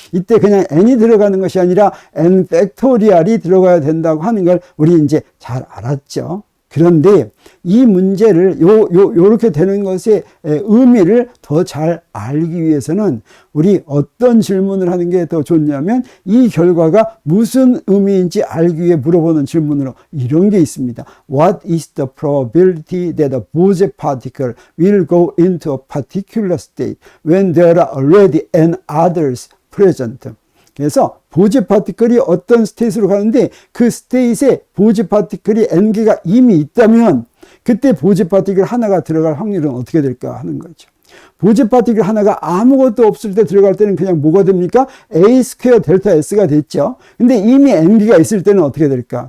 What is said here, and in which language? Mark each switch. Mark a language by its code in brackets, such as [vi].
[ko] 이때 그냥 n이 들어가는 것이 아니라 n 팩토리얼이 들어가야 된다고 하는 걸 우리 이제 잘 알았죠. 그런데 이 문제를 요렇게 되는 것의 의미를 더 잘 알기 위해서는 우리 어떤 질문을 하는 게 더 좋냐면 이 결과가 무슨 의미인지 알기 위해 물어보는 질문으로 이런 게 있습니다. [en] What is the probability that a Bose particle will go into a particular state when there are already n others present? [ko] 그래서 보제 파티클이 어떤 스테이트로 가는데 그 스테이트에 보제 파티클이 n개가 이미 있다면 그때 보제 파티클 하나가 들어갈 확률은 어떻게 될까 하는 거죠. 보제 파티클 하나가 아무것도 없을 때 들어갈 때는 그냥 뭐가 됩니까? a 스퀘어 델타 s가 됐죠. 근데 이미 n개가 있을 때는 어떻게 될까?